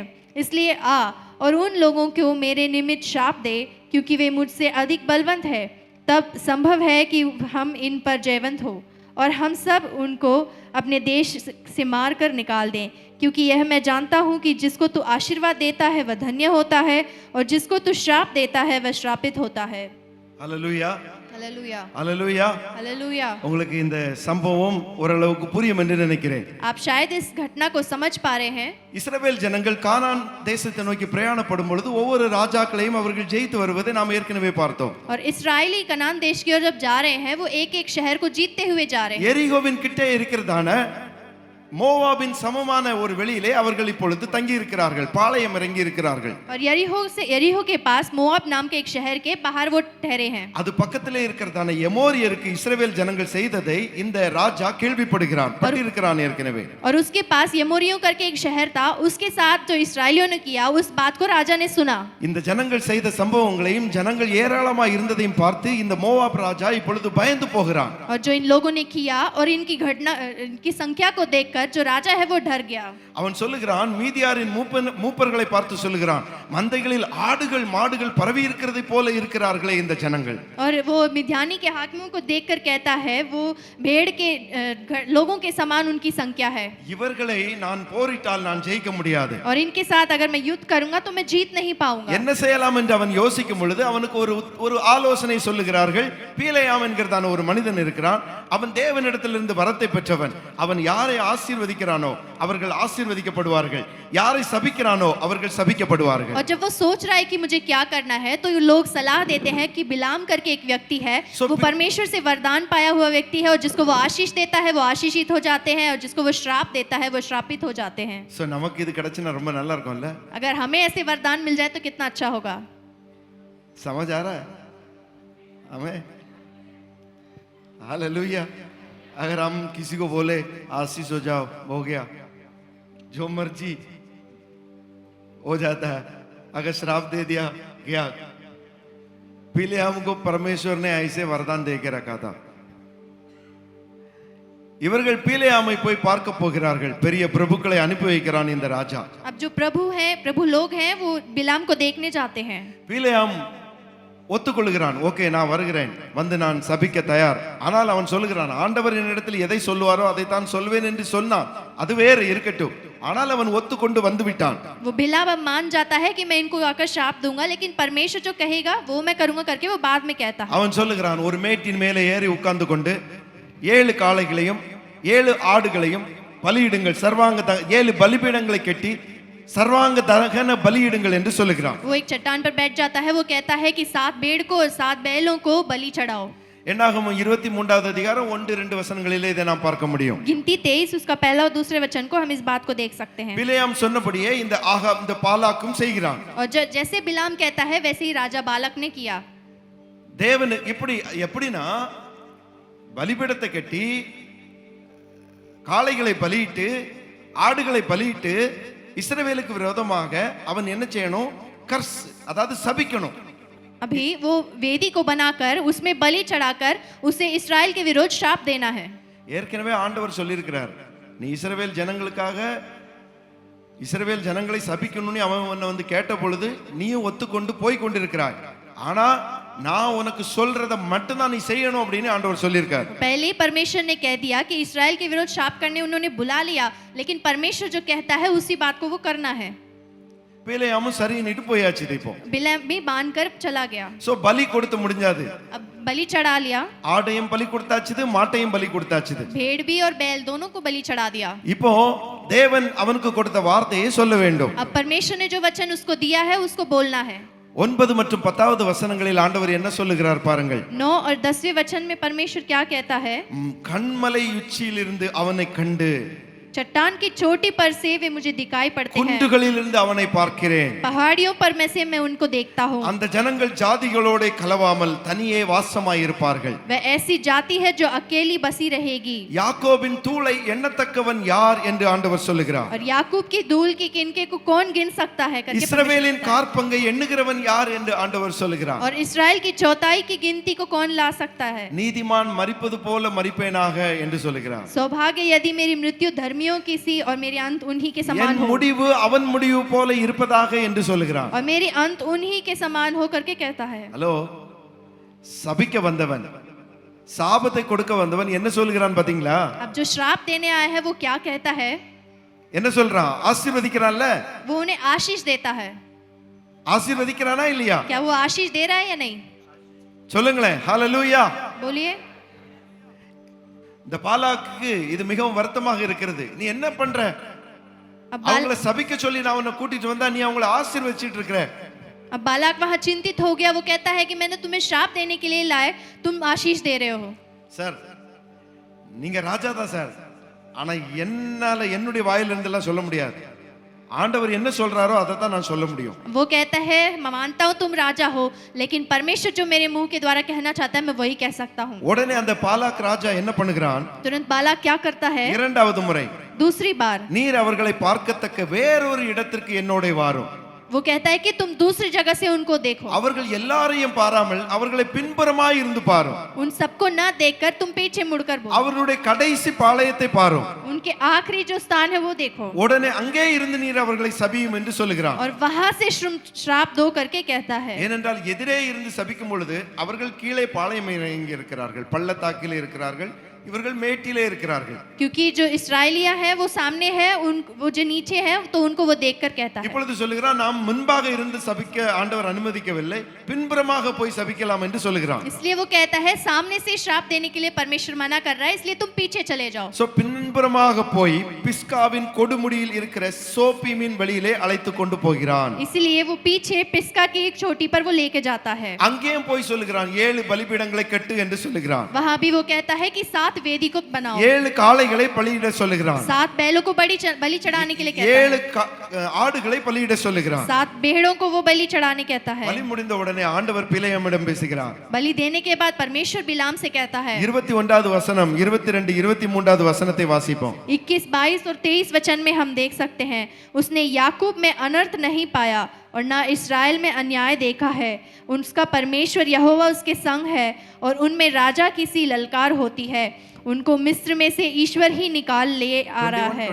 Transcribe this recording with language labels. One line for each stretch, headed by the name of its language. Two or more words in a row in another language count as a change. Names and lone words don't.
Hindi: इसलिए आ और उन लोगों को मेरे निमित्त शाप दे, क्योंकि वे मुझसे अधिक बलवंत है. तब संभव है कि हम इन पर जयवंत हो और हम सब उनको अपने देश से मार कर निकाल दें, क्योंकि यह मैं जानता हूँ कि जिसको तू आशीर्वाद देता है वह धन्य होता है और जिसको तू श्राप देता है वह श्रापित होता है.
Tamil: ஹalleluya,
Hindi: हालेलुया,
Tamil: ஹalleluya.
Hindi: हालेलुया.
Tamil: உங்களுக்கு இந்த சம்பவம் ஓரளவுக்கு புரியும் என்று நினைக்கிறேன்.
Hindi: आप शायद इस घटना को समझ पा रहे हैं.
Tamil: இஸ்ரவேல் ஜனங்கள் கானான் தேசத்தை நோக்கி பிரயாணப்படும் பொழுது ஒவ்வொரு ராஜாக்களையும் அவர்கள் ஜெயித்து வருவதை நாம் ஏற்கனவே பார்த்தோம்.
Hindi: और इस्राएली कनान देश की ओर जब जा रहे हैं, वो एक एक शहर को जीतते हुए जा रहे हैं.
Tamil: எரிகோவின் கிட்டே இருக்கிறதான மோவாபின் சமமான ஒரு வெளியிலே அவர்கள் இப்பொழுது தங்கி இருக்கிறார்கள், பாளையம் இறங்கி இருக்கிறார்கள்.
Hindi: और यरीहो के पास मोआब नाम के एक शहर के बाहर वो ठहरे हैं.
Tamil: அது பக்கத்திலே இருக்கிறதான எமோரியருக்கு இஸ்ரவேல் ஜனங்கள் செய்ததை இந்த ராஜா கேள்விப்படுகிறான், பட்டிருக்கிறான் ஏற்கனவே.
Hindi: और उसके पास यमोरियों करके एक शहर था, उसके साथ जो इस्राएलियों ने किया उस बात को राजा ने सुना.
Tamil: இந்த ஜனங்கள் செய்த சம்பவங்களையும் ஜனங்கள் ஏராளமாக இருந்ததையும் பார்த்து இந்த மோவாப் ராஜா இப்பொழுது பயந்து போகிறான்.
Hindi: और जो इन लोगों ने किया और इनकी घटना, इनकी संख्या को देखकर जो राजा है वो डर गया.
Tamil: அவன் சொல்லுகிறான், மீதியாரின் மூப்பர்களை பார்த்து சொல்லுகிறான், மந்தைகளில் ஆடுகள் மாடுகள் பரவி இருக்கிறதை போல இருக்கிறார்களே இந்த ஜனங்கள்.
Hindi: और वो मिद्यानी के हाकिमों को देखकर कहता है, वो भेड़ के लोगों के समान उनकी संख्या है.
Tamil: இவர்களை நான் போரிட்டால் நான் ஜெயிக்க முடியாது.
Hindi: और इनके साथ अगर मैं युद्ध करूंगा तो मैं जीत नहीं पाऊंगा.
Tamil: என்ன செய்யலாம் என்று அவன் யோசிக்கும் பொழுது அவனுக்கு ஒரு ஆலோசனை சொல்லுகிறார்கள். பீலேயாம் என்கிறதான ஒரு மனிதன் இருக்கிறான், அவன் தேவனிடத்திலிருந்து வரத்தை பெற்றவன். அவன் யாரை ஆசீர்வதிக்கிறானோ அவர்கள் ஆசீர்வதிக்கப்படுவார்கள், யாரை சபிக்கிறானோ அவர்கள் சபிக்கப்படுவார்கள்.
Hindi: और जब वो सोच रहा है कि मुझे क्या करना है, तो ये लोग सलाह देते हैं कि बिलाम करके एक व्यक्ति है, वो परमेश्वर से वरदान पाया हुआ व्यक्ति है, और जिसको वो आशीष देता है वो आशीषित हो जाते हैं, और जिसको वो श्राप देता है वो श्रापित हो जाते हैं.
Tamil: சோ நமக்கு இது கிடைச்சனா ரொம்ப நல்லா இருக்கும்ல.
Hindi: अगर हमें ऐसे वरदान मिल जाए तो कितना अच्छा होगा. समझ आ रहा है? हमें हालेलुया. अगर हम किसी को बोले आशीष हो जाओ, हो गया, जो मर्जी हो जाता है. अगर श्राप दे दिया गया. पीलेयाम को परमेश्वर ने ऐसे वरदान दे के रखा था.
Tamil: இவர்கள் பீலேயாமை போய் பார்க்க போகிறார்கள். பெரிய பிரபுக்களை அனுப்பி வைக்கிறான் இந்த ராஜா.
Hindi: अब जो प्रभु लोग हैं वो बिलाम को देखने जाते हैं.
Tamil: பீலேயாம் ஒத்துக்கொள்கிறான். ஓகே, நான் வருகிறேன், வந்து நான் சபிக்க தயார். ஆனால் அவன் சொல்லுகிறான், ஆண்டவர் என்னிடத்தில் எதை சொல்லுவாரோ அதைத்தான் சொல்வேன் என்று சொன்னான். அது வேறு இருக்கட்டும், ஆனால் அவன் ஒத்துக்கொண்டு வந்து விட்டான்.
Hindi: वो बिलाम अब मान जाता है कि मैं इनको आकर शाप दूंगा, लेकिन परमेश्वर जो कहेगा वो मैं करूंगा करके वो बाद में कहता है.
Tamil: அவன் சொல்லுகிறான், ஒரு மேட்டின் மேலே ஏறி உட்கார்ந்து கொண்டு 7 காளைகளையும் 7 ஆடுகளையும் பலியிடுங்கள், சர்வாங்க 7 பலிபீடங்களை கட்டி சர்வாங்க தகன பலியிடுங்கள் என்று சொல்லுகிறான்.
Hindi: वो एक चट्टान पर बैठ जाता है, वो कहता है कि 7 भेड़ को और 7 बैलों को बलि चढ़ाओ।
Tamil: என்னாகமம் 23வது அதிகாரம் 1-2 வசனங்களிலே இதை நாம் பார்க்க முடியும்.
Hindi: गिनती 23 उसका पहला और दूसरे वचन को हम इस बात को देख सकते हैं।
Tamil: பிலேயாம் சொன்னபடியே இந்த பாலாக்கும் செய்கிறான்.
Hindi: और जैसे बिलाम कहता है वैसे ही राजा बालक ने किया।
Tamil: தேவன் எப்படினா பலிபீடத்தை கட்டி காளைகளை பலியிட்டு ஆடுகளை பலியிட்டு இஸ்ரவேலுக்கு விரோதமாக அவன் என்ன செய்யணும்? கர்ஸ், அதாவது சபிக்கணும்.
Hindi: अभी वो वेदी को बनाकर उसमें बलि चढ़ाकर उसे इस्राएल के विरुद्ध श्राप देना है।
Tamil: ஏற்கனவே ஆண்டவர் சொல்லியிருக்கிறார், நீ இஸ்ரவேல் ஜனங்களை சபிக்கணும்னு அவன் உன்னை வந்து கேட்ட பொழுது நீயும் ஒத்துக்கொண்டு போய் கொண்டிருக்கிறாய். ஆனா நான் உனக்கு சொல்றத மட்டும் தான் நீ செய்யணும் அப்படின்னு ஆண்டவர் சொல்லியிருக்கார்.
Hindi: पहले परमेश्वर ने कह दिया कि इस्राएल के विरुद्ध श्राप करने उन्होंने बुला लिया, लेकिन परमेश्वर जो कहता है उसी बात को वो करना है।
Tamil: பிலேயாமும் சரின்னுட்டு போயாச்சு. இப்போ
Hindi: बिलाम भी बांधकर चला गया।
Tamil: சோ பலி கொடுத்து முடிஞ்சாது.
Hindi: अब बलि चढ़ा लिया,
Tamil: ஆடையும் பலி கொடுத்தாச்சுது, மாட்டையும் பலி கொடுத்தாச்சுது.
Hindi: भेड़ भी और बैल दोनों को बलि चढ़ा दिया।
Tamil: இப்போ தேவன் அவனுக்கு கொடுத்த வார்த்தையை சொல்ல வேண்டும்.
Hindi: अब परमेश्वर ने जो वचन उसको दिया है उसको बोलना है।
Tamil: 9 மற்றும் 10வது வசனங்களில் ஆண்டவர் என்ன சொல்லுகிறார் பாருங்கள்.
Hindi: 9 और 10वें वचन में परमेश्वर क्या कहता है?
Tamil: கண்மலை உச்சியிலிருந்து அவனை கண்டு,
Hindi: चट्टान की चोटी पर से वे मुझे दिखाई पड़ते हैं,
Tamil: குன்றுகளிலிருந்து அவனை பார்க்கிறேன்.
Hindi: पहाड़ियों पर में से मैं उनको देखता हूँ।
Tamil: அந்த ஜனங்கள் ஜாதிகளோட கலவாமல் தனியே வாசமாய் இருப்பார்கள்.
Hindi: वह ऐसी जाति है जो अकेली बसी रहेगी।
Tamil: யாக்கோபின் தூளை எண்ணத்தக்கவன் யார் என்று ஆண்டவர் சொல்லுகிறார்.
Hindi: और याकूब की धूल की किनके को कौन गिन सकता है करके
Tamil: இஸ்ரவேலின் காற்பங்கை எண்ணுகிறவன் யார் என்று ஆண்டவர் சொல்லுகிறார்.
Hindi: और इस्राएल की चौथाई की गिनती को कौन ला सकता है?
Tamil: நீதிமான் மரிப்பது போல மரிப்பேனாக என்று சொல்லுகிறார்.
Hindi: सौभाग्य यदि मेरी मृत्यु धर्मियों की सी और मेरी अंत उन्हीं के समान
Tamil: என்
Hindi: हो,
Tamil: முடிவு அவன் முடிவு போல இருப்பதாக என்று சொல்லுகிறார்.
Hindi: और मेरी अंत उन्हीं के समान हो करके कहता है।
Tamil: ஹலோ, சபிக்க வந்தவன், சாபத்தை கொடுக்க வந்தவன் என்ன சொல்கிறான் பாத்தீங்களா?
Hindi: अब जो श्राप देने आया है वो क्या कहता है?
Tamil: என்ன சொல்றான்? ஆசீர்வதிக்கிறான்ல.
Hindi: वो उन्हें आशीष देता है।
Tamil: ஆசீர்வதிக்கிறானா இல்லையா?
Hindi: क्या वो आशीष दे रहा है या नहीं?
Tamil: சொல்லுங்களேன். ஹalleluya.
Hindi: बोलिए।
Tamil: இந்த பாலாக்கு இது மிகவும் வருத்தமாக இருக்கிறது. நீ என்ன பண்ற?
Hindi: अब
Tamil: அவங்கள சபிக்க சொல்லி நான் உன்னை கூட்டிட்டு வந்தா நீ அவங்கள ஆசீர்வதிச்சிட்டு இருக்கற.
Hindi: अब बालक वहां चिंतित हो गया। वो कहता है कि मैंने तुम्हें श्राप देने के लिए लाए, तुम आशीष दे रहे हो।
Tamil: சார், நீங்க ராஜா தான் சார், ஆனா என்னால என்னுடைய வாயிலிருந்து எல்லாம் சொல்ல முடியாது. ஆண்டவர் என்ன சொல்றாரோ அதை தான் நான் சொல்ல முடியும்.
Hindi: वो कहता है मैं मानता हूँ तुम राजा हो, लेकिन परमेश्वर जो मेरे मुंह के द्वारा कहना चाहता है मैं वही कह सकता हूँ।
Tamil: உடனே அந்த பாலாக் ராஜா என்ன பண்ணுகிறான்?
Hindi: तुरंत बालक क्या करता है?
Tamil: இரண்டாவது முறை,
Hindi: दूसरी बार
Tamil: நீர் அவர்களை பார்க்கத்தக்க வேறொரு இடத்திற்கு என்னோட வாரும்.
Hindi: वो कहता है कि तुम दूसरी जगह से उनको देखो।
Tamil: அவர்கள் எல்லாரையும் பாராமல் அவர்களை பின்புறமாய் இருந்து பாரும்.
Hindi: उन सबको न देखकर तुम पीछे मुड़कर बोलो।
Tamil: அவர்களுடைய கடைசி பாளையத்தை பாரும்.
Hindi: उनके आखिरी जो स्थान है वो देखो।
Tamil: உடனே அங்கே இருந்து நீர் அவர்களை சபியும் என்று சொல்லுகிறான்.
Hindi: और वहां से श्राप दो करके कहता है।
Tamil: ஏனென்றால் எதிரே இருந்து சபிக்கும் பொழுது அவர்கள் கீழே பாளையம் இறங்கி இருக்கிறார்கள், பள்ளத்தாக்கிலே இருக்கிறார்கள், இவர்கள் மேட்டிலே இருக்கிறார்கள்.
Hindi: क्योंकि जो इस्राएलिया है वो सामने है, वो जो नीचे है तो उनको वो देखकर कहता है।
Tamil: இப்பொழுது சொல்லுகிறான், நாம் முன்பாக இருந்து சபிக்க ஆண்டவர் அனுமதிக்கவில்லை, பின்புறமாக போய் சபிக்கலாம் என்று சொல்லுகிறான்.
Hindi: इसलिए वो कहता है सामने से श्राप देने के लिए परमेश्वर मना कर रहा है, इसलिए तुम पीछे चले जाओ।
Tamil: சோ பின்புறமாக போய் பிஸ்காவின் கொடுமுடியில் இருக்கிற சோப்பீமின் வழியிலே அழைத்து கொண்டு போகிறான்.
Hindi: इसलिए वो पीछे पिस्का की एक चोटी पर वो लेके जाता है।
Tamil: அங்கேயும் போய் சொல்லுகிறான், 7 பலிபீடங்களை கட்டு என்று சொல்லுகிறான்.
Hindi: वहां भी वो कहता है कि 7 वेदी को बनाओ,
Tamil: 7 காளைகளை பலியிட சொல்லுகிறான்.
Hindi: 7 बैलों को बलि चढ़ाने के लिए कहता है,
Tamil: 7 ஆடுகளை பலியிட சொல்லுகிறான்.
Hindi: 7 भेड़ों को वो बलि चढ़ाने कहता है।
Tamil: பலி முடிந்த உடனே ஆண்டவர் பிலேயாமிடம் பேசுகிறார்.
Hindi: बलि देने के बाद परमेश्वर बिलाम से कहता है।
Tamil: 21வது வசனம், 22 23வது வசனத்தை வாசிப்போம்.
Hindi: 21, 22 और 23 वचन में हम देख सकते हैं, उसने याकूब में अनर्थ नहीं पाया और ना इस्राएल में अन्याय देखा है। उसका परमेश्वर यहोवा उसके संग है और उनमें राजा की सी ललकार होती है। उनको मिस्र में से ईश्वर ही निकाल ले आ रहा है।